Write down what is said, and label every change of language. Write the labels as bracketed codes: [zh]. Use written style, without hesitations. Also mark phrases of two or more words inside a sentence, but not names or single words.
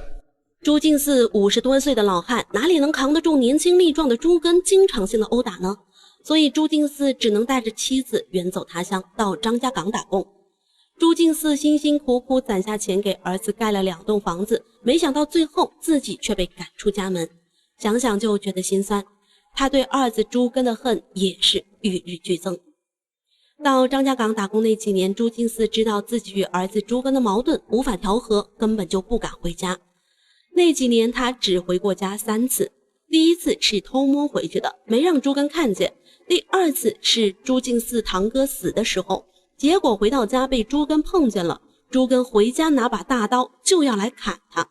[zh] 朱敬嗣50多歲的老漢，哪裡能扛得住年輕力壯的朱根經常性的毆打呢？所以朱敬嗣只能帶着妻子遠走他鄉，到張家港打工。朱敬嗣辛辛苦苦攢下錢給兒子蓋了2棟房子，沒想到最後自己卻被趕出家門，想想就覺得心酸。他對二子朱根的恨也是與日俱增。到張家港打工那幾年，朱敬嗣知道自己與兒子朱根的矛盾無法調和，根本就不敢回家。那幾年他只回過家3次，第一次是偷摸回去的，沒讓朱根看見；第2次是朱敬嗣堂哥死的時候，結果回到家被朱根碰見了，朱根回家拿把大刀就要來砍他。